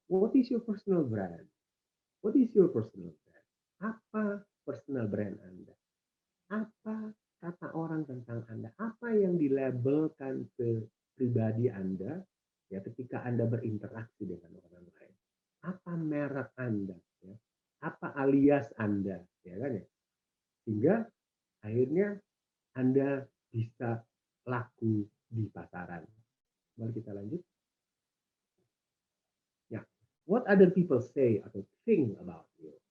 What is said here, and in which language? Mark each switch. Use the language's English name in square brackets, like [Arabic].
[English] What is your personal brand? What is your personal brand? [Indonesian] Apa personal brand Anda? Apa kata orang tentang Anda? Apa yang dilabelkan ke pribadi Anda ya ketika Anda berinteraksi dengan orang lain? Apa merek Anda? Ya? Apa alias Anda? Ya kan ya? Sehingga akhirnya Anda bisa laku di pasaran. Mari kita lanjut. [English] Ya, what other people say atau think about you?